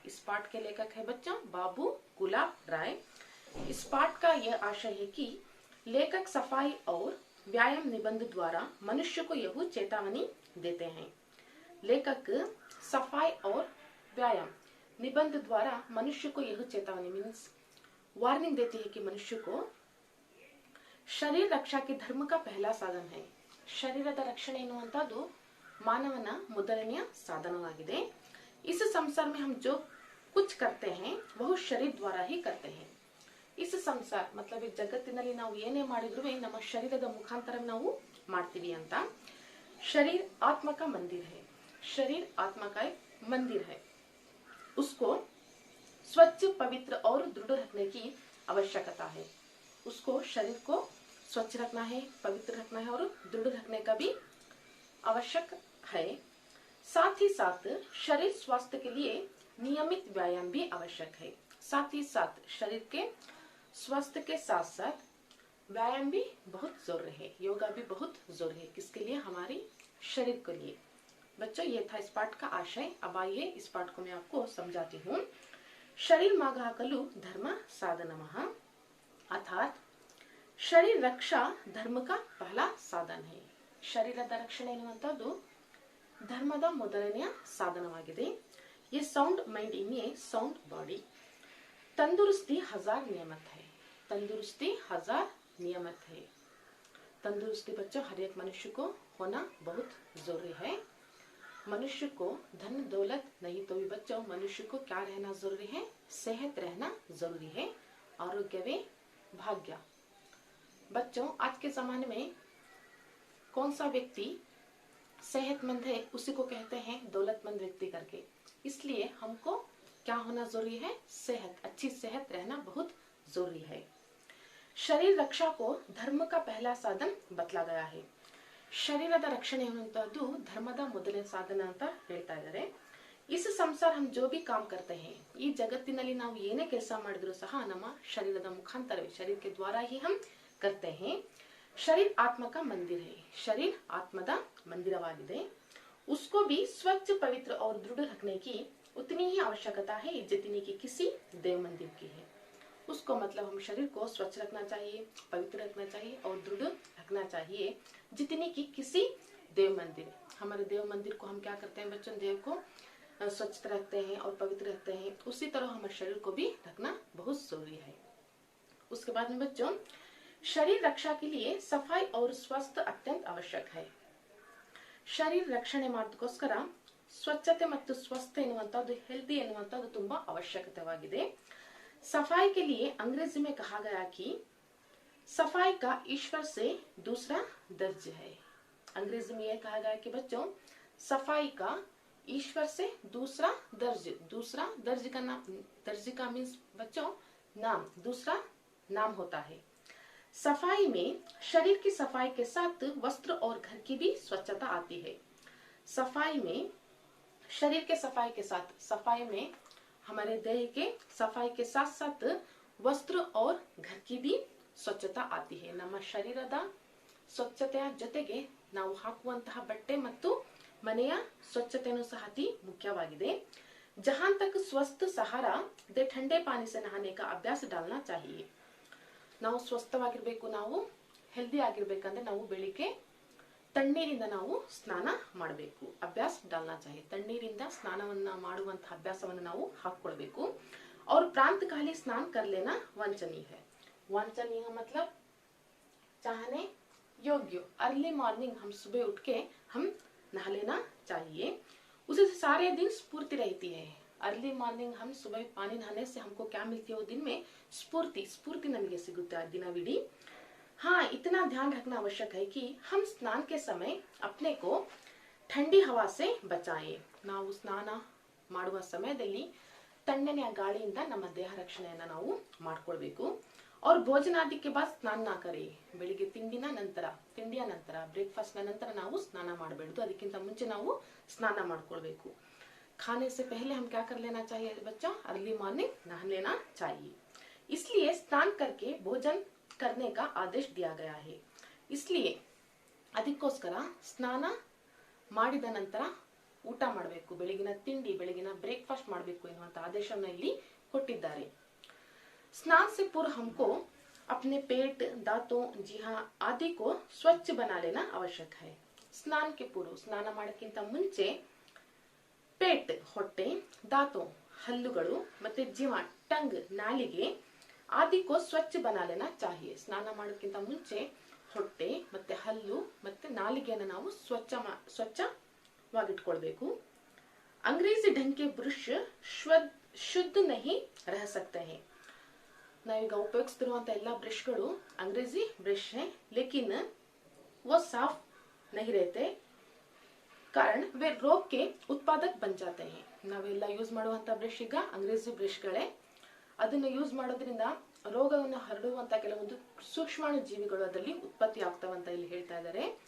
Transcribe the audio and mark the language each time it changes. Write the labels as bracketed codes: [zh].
[hi] इस पाठ के लेखक है बच्चों बाबू गुलाब राय। इस पाठ का यह आशय है कि लेखक सफाई और व्यायाम निबंध द्वारा मनुष्य को यह चेतावनी देते हैं। लेखक सफाई और व्यायाम निबंध द्वारा मनुष्य को यह चेतावनी मीन्स वार्निंग देती है कि मनुष्य को शरीर रक्षा के धर्म का पहला साधन है। [kn] ಶರೀರದ ರಕ್ಷಣೆ ಎನ್ನುವಂತದ್ದು ಮಾನವನ ಮೊದಲನೆಯ ಸಾಧನವಾಗಿದೆ। [hi] इस संसार में हम जो कुछ करते हैं वह शरीर द्वारा ही करते हैं. इस ಸಂಸಾರ मतलब [kn] ಈ ಜಗತ್ತಿನಲ್ಲಿ ನಾವು ಏನೇ ಮಾಡಿದ್ರು ನಮ್ಮ ಶರೀರದ ಮುಖಾಂತರ ನಾವು ಮಾಡ್ತೀವಿ ಅಂತ. [hi] शरीर आत्मा का मंदिर है. शरीर आत्मा का एक मंदिर है. उसको स्वच्छ, पवित्र और दृढ़ रखने की आवश्यकता है. उसको शरीर को स्वच्छ रखना है, पवित्र रखना है और दृढ़ रखने का भी आवश्यक है. साथ ही साथ शरीर स्वास्थ्य के लिए नियमित व्यायाम भी आवश्यक है. साथ ही साथ शरीर के स्वास्थ्य के साथ साथ व्यायाम भी बहुत जरूरी है. योगा भी बहुत जरूरी है. किसके लिए? हमारी शरीर के लिए. बच्चों, ये था इस पाठ का आशय. अब आइए इस पाठ को मैं आपको समझाती हूँ. शरीर मागाकलु धर्म साधनमः, अर्थात शरीर रक्षा धर्म का पहला साधन है. [kn] ಶರೀರದ ರಕ್ಷಣೆ ಎನ್ನುವಂತದ್ದು ಧರ್ಮದ ಮೊದಲನೆಯ ಸಾಧನವಾಗಿದೆ. [en] ये sound mind in a sound body. [hi] तंदुरुस्ती 1000 नियमत है. तंदुरुस्ती 1000 नियमत है. तंदुरुस्ती बच्चों हर एक मनुष्य को होना बहुत जरूरी है. मनुष्य को धन दौलत नहीं तो भी बच्चों मनुष्य को क्या रहना जरूरी है? सेहत रहना जरूरी है. आरोग्य भाग्य. बच्चों, आज के जमाने में कौन सा व्यक्ति सेहतमंद है उसी को कहते हैं दौलतमंद व्यक्ति करके. इसलिए हमको क्या होना जरूरी है? सेहत, अच्छी सेहत रहना बहुत जरूरी है. शरीर रक्षा को धर्म का पहला साधन बतला गया है. [kn] ಶರೀರದ ರಕ್ಷಣೆ ಅನ್ನುವಂತದ್ದು ಧರ್ಮದ ಮೊದಲನೇ ಸಾಧನ ಅಂತ ಹೇಳ್ತಾ ಇದ್ದಾರೆ. [hi] इस संसार हम जो भी काम करते हैं, [kn] ಈ ಜಗತ್ತಿನಲ್ಲಿ ನಾವು ಏನೇ ಕೆಲಸ ಮಾಡಿದ್ರು ಸಹ ನಮ್ಮ ಶರೀರದ ಮುಖಾಂತರವೇ, [hi] शरीर के द्वारा ही हम करते हैं. शरीर आत्मा का मंदिर है. [kn] शरीर आत्मದ मंदिरवाಗಿದೆ. [hi] उसको भी स्वच्छ, पवित्र और दृढ़ रखने की उतनी ही आवश्यकता है जितनी की किसी देव मंदिर की है. उसको मतलब हम शरीर को स्वच्छ रखना चाहिए, पवित्र रखना चाहिए और दृढ़ रखना चाहिए जितनी की किसी देव मंदिर. हमारे देव मंदिर को हम क्या करते हैं बच्चों? देव को स्वच्छ रखते हैं और पवित्र रखते हैं. उसी तरह हमारे शरीर को भी रखना बहुत जरूरी है. उसके बाद में बच्चों, शरीर रक्षा के लिए सफाई और स्वास्थ्य अत्यंत आवश्यक है. [kn] ಶರೀರ ರಕ್ಷಣೆ ಮಾಡೋದಕ್ಕೋಸ್ಕರ ಸ್ವಚ್ಛತೆ ಮತ್ತು ಸ್ವಸ್ಥ ಎನ್ನುವಂತದ್ದು, ಹೆಲ್ದಿ ಎನ್ನುವಂತದ್ದು ತುಂಬಾ ಅವಶ್ಯಕತೆವಾಗಿದೆ. [hi] सफाई के लिए अंग्रेजी में कहा गया कि सफाई का ईश्वर से दूसरा दर्ज है. अंग्रेजी में यह कहा गया कि बच्चों सफाई का ईश्वर से दूसरा दर्ज. दूसरा दर्ज का नाम, दर्ज का मीन्स बच्चों नाम, दूसरा नाम होता है. सफाई में शरीर की सफाई के साथ वस्त्र और घर की भी स्वच्छता आती है. सफाई में शरीर के सफाई के साथ, सफाई में हमारे देह के सफाई के साथ साथ वस्त्र और घर की भी ಸ್ವಚ್ಛತಾ ಆತಿ ಹೇ. [kn] ನಮ್ಮ ಶರೀರದ ಸ್ವಚ್ಛತೆಯ ಜೊತೆಗೆ ನಾವು ಹಾಕುವಂತಹ ಬಟ್ಟೆ ಮತ್ತು ಮನೆಯ ಸ್ವಚ್ಛತೆಯೂ ಸಹ ಅತಿ ಮುಖ್ಯವಾಗಿದೆ. [hi] जहां तक स्वस्थ सहारा दे ठंडे पानी से नहाने का अभ्यास डालना चाहिए. [kn] ನಾವು ಸ್ವಸ್ಥವಾಗಿರಬೇಕು, ನಾವು ಹೆಲ್ದಿ ಆಗಿರಬೇಕಂದ್ರೆ ನಾವು ಬೆಳಿಗ್ಗೆ ತಣ್ಣೀರಿಂದ ನಾವು ಸ್ನಾನ ಮಾಡಬೇಕು. [hi] ಅಭ್ಯಾಸ डालना चाहिए. [kn] ತಣ್ಣೀರಿಂದ ಸ್ನಾನವನ್ನ ಮಾಡುವಂತಹ ಅಭ್ಯಾಸವನ್ನು ನಾವು ಹಾಕಿಕೊಳ್ಳಬೇಕು. [hi] और प्रातःकाली स्नान कर लेना वांछनीय है. वांछनीय मतलब चाहने योग्य. [en] early morning [hi] हम सुबह उठ के हम नहा लेना चाहिए. उसे सारे दिन स्फूर्ति रहती है. [en] early morning [hi] हम सुबह पानी नहाने से हमको क्या मिलती है? वो दिन में स्फूर्ति, स्फूर्ति [kn] नಮಗೆ ಸಿಗುತ್ತೆ ದಿನವಿಡೀ. [hi] हाँ, इतना ध्यान रखना आवश्यक है कि हम स्नान के समय अपने को ठंडी हवा से बचाएं. [kn] ನಾವು ಸ್ನಾನ ಮಾಡುವ ಸಮಯದಲ್ಲಿ ತಣ್ಣನೆಯ ಗಾಳಿಯಿಂದ ನಮ್ಮ ದೇಹ ರಕ್ಷಣೆಯನ್ನು ನಾವು ಮಾಡಿಕೊಳ್ಳಬೇಕು. [hi] और भोजनादि के बाद स्नान ना करें. [kn] ಬೆಳಿಗ್ಗೆ ತಿಂಡಿಯ ನಂತರ ಬ್ರೇಕ್ಫಾಸ್ಟ್ ನ ನಂತರ ನಾವು ಸ್ನಾನ ಮಾಡಬೇಡದು. ಅದಕ್ಕಿಂತ ಮುಂಚೆ ನಾವು ಸ್ನಾನ ಮಾಡಿಕೊಳ್ಳಬೇಕು. [hi] खाने से पहले हम क्या कर लेना चाहिए बच्चों? [en] early morning [hi] नहा लेना चाहिए. इसलिए स्नान करके भोजन करने का आदेश दिया गया है. [kn] इसलिए ಅದಕ್ಕೋಸ್ಕರ ಸ್ನಾನ ಮಾಡಿದ ನಂತರ ಊಟ ಮಾಡಬೇಕು. ಬೆಳಗಿನ ತಿಂಡಿ, ಬೆಳಗಿನ ಬ್ರೇಕ್ಫಾಸ್ಟ್ ಮಾಡಬೇಕು ಎನ್ನುವಂತ ಆದೇಶವನ್ನು ಇಲ್ಲಿ ಕೊಟ್ಟಿದ್ದಾರೆ. [hi] स्नान से पूर्व हमको अपने पेट, दांतों, जीहा आदि को स्वच्छ बना लेना आवश्यक है. स्नान के पूर्व, [kn] ಸ್ನಾನ ಮಾಡೋಕ್ಕಿಂತ ಮುಂಚೆ ಪೇಟ್, ಹೊಟ್ಟೆ, दांतों, ಹಲ್ಲುಗಳು ಮತ್ತೆ ಜೀವ, ಟಂಗ್, ನಾಲಿಗೆ [hi] आदि को स्वच्छ बना लेना चाहिए. [kn] ಸ್ನಾನ ಮಾಡೋಕ್ಕಿಂತ ಮುಂಚೆ ಹೊಟ್ಟೆ ಮತ್ತೆ ಹಲ್ಲು ಮತ್ತೆ ನಾಲಿಗೆಯನ್ನು ನಾವು ಸ್ವಚ್ಛವಾಗಿಟ್ಕೊಳ್ಬೇಕು. [hi] अंग्रेजी ढंग के ब्रश ಶುದ್ಧ नहीं रह सकते हैं। [kn] ನಾವೀಗ ಉಪಯೋಗಿಸ್ತಿರುವಂತ ಎಲ್ಲ ಬ್ರಷ್ಗಳು [hi] अंग्रेजी ब्रश है, लेकिन वो साफ नहीं रहते, कारण वे रोग के उत्पादक बन जाते हैं। [kn] ನಾವೆಲ್ಲ ಯೂಸ್ ಮಾಡುವಂತ ಬ್ರಷ್ ಈಗ अंग्रेजी ಬ್ರಷ್ಗಳೇ, ಅದನ್ನ ಯೂಸ್ ಮಾಡೋದ್ರಿಂದ ರೋಗವನ್ನು ಹರಡುವಂತ ಕೆಲವೊಂದು ಸೂಕ್ಷ್ಮಾಣು ಜೀವಿಗಳು ಅದರಲ್ಲಿ ಉತ್ಪತ್ತಿ ಆಗ್ತಾವಂತ ಇಲ್ಲಿ ಹೇಳ್ತಾ ಇದ್ದಾರೆ।